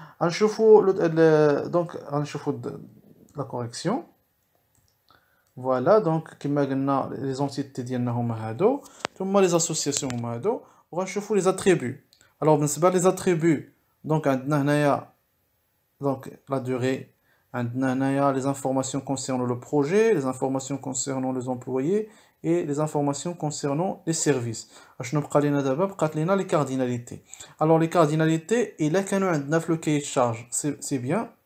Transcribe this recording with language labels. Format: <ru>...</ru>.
<ar>غنشوفوا donc غنشوفوا la correction. Voilà, donc كما قلنا les entités ديالنا هما هادو ثم les associations هما هادو وغنشوفوا les attributs.</ar> <fr>Alors</fr> <ar>بالنسبه</ar> <fr>les attributs donc</fr> <ar>عندنا هنايا</ar> <fr>donc la durée, عندنا هنايا les informations concernant le projet, les informations concernant les employés et les informations concernant les services.</fr> <ar>اشنو بقى لينا دابا؟ بقات لينا les cardinalités.</ar> <fr>Alors les cardinalités</fr> <ar>الا كانوا عندنا في</ar> <fr>le cahier de charge c'est bien.</fr>